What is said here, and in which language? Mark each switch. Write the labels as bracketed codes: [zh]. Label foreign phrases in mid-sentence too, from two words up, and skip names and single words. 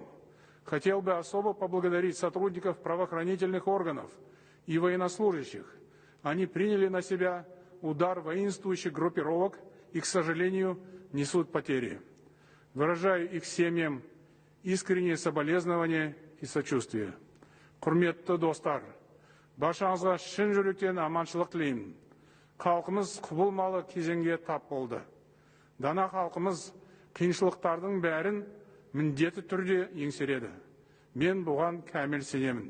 [ru] Хотел бы особо поблагодарить сотрудников правоохранительных органов и военнослужащих. Они приняли на себя удар воинствующих группировок и, к сожалению, несут потери. Выражаю их семьям искренние соболезнования и сочувствие. [kk] Құрметті достар, баршаңызға шын жүректен аманшылық тілеймін. Халқымыз құбылмалы кезеңге тап болды. Дана халқымыз қиыншылықтардың бәрін міндетті түрде еңсереді. Мен бұған кәміл сенемін.